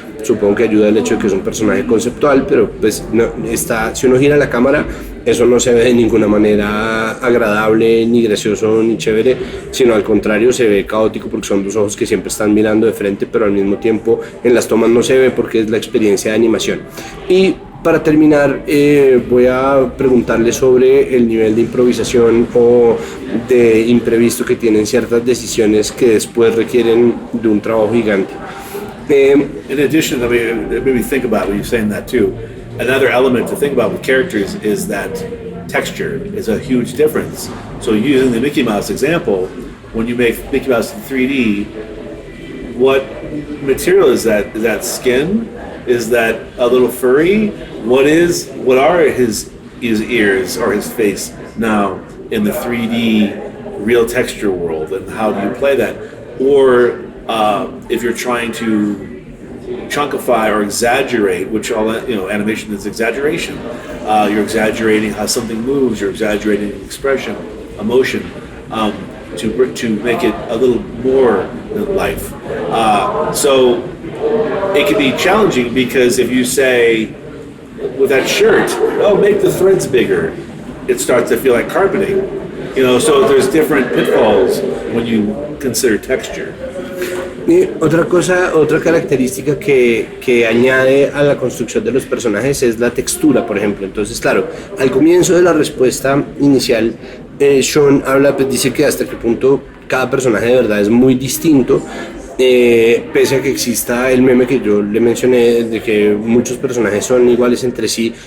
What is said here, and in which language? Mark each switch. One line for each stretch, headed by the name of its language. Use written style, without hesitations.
Spanish: Supongo que ayuda el hecho de que es un personaje conceptual, pero pues si uno gira la cámara, eso no se ve de ninguna manera agradable, ni gracioso, ni chévere, sino al contrario, se ve caótico porque son dos ojos que siempre están mirando de frente, pero al mismo tiempo en las tomas no se ve porque es la experiencia de animación. Y para terminar, voy a preguntarle sobre el nivel de improvisación o de imprevisto que tienen ciertas decisiones que después requieren de un trabajo gigante.
English: In addition, maybe think about when you're saying that too. Another element to think about with characters is that texture is a huge difference. So using the Mickey Mouse example, when you make Mickey Mouse in 3D, what material is that? Is that skin? Is that a little furry? What are his ears or his face now in the 3D real texture world, and how do you play that? Or if you're trying to chunkify or exaggerate, which animation is exaggeration. You're exaggerating how something moves. You're exaggerating expression, emotion, to make it a little more than life. So it can be challenging because if you say, with that shirt, oh, make the threads bigger. It starts to feel like carpeting. So there's different pitfalls when you consider texture.
Spanish: Y otra característica que añade a la construcción de los personajes es la textura, por ejemplo. Entonces, claro, al comienzo de la respuesta inicial, Shawn habla, pues dice que hasta qué punto cada personaje de verdad es muy distinto, pese a que exista el meme que yo le mencioné de que muchos personajes son iguales entre sí.